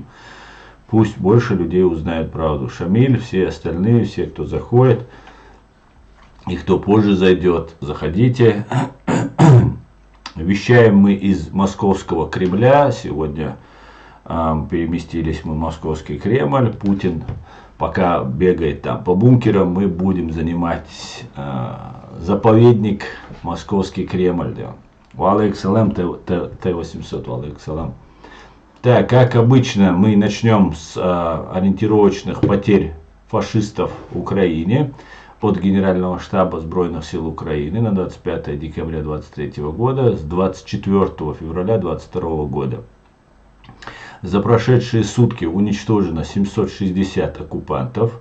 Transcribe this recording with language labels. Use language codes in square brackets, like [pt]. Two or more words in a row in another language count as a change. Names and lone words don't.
[ru] Пусть больше людей узнают правду. Шамиль, все остальные, все, кто заходит и кто позже зайдет, заходите. Вещаем мы из Московского Кремля. Сегодня переместились мы в Московский Кремль. Путин пока бегает там по бункерам. Мы будем занимать заповедник Московский Кремль. [ar] وعليك السلام, Т-800, وعليك السلام. [ru] Так, как обычно, мы начнем с ориентировочных потерь фашистов в Украине от Генерального штаба Збройных сил Украины на 25 декабря 2023 года с 24 февраля 2022 года. За прошедшие сутки уничтожено 760 оккупантов.